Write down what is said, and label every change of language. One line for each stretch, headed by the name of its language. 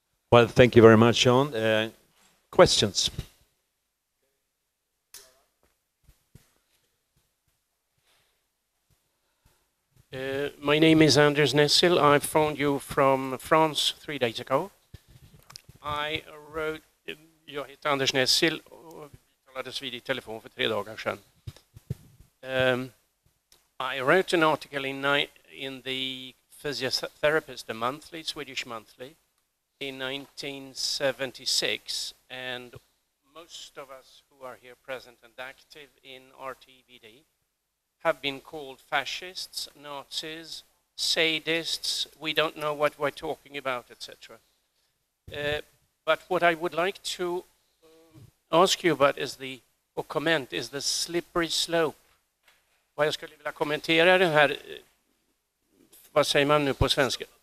English: Well, thank you very much, Jan. Questions? My name is Anders Nessel. I phoned you from France 3 days ago. I wrote,
Swedish: jag heter Anders Nessel och vi talades vid I telefon för 3 dagar sedan.
English: I wrote an article in the Physiotherapist, the monthly, Swedish monthly, in 1976, and most of us who are here present and active in RTVD have been called fascists, Nazis, sadists, we don't know what we're talking about, etc. But what I would like to ask you about is or comment is the slippery slope.
Swedish: Vad jag skulle vilja kommentera det här, vad säger man nu på svenska?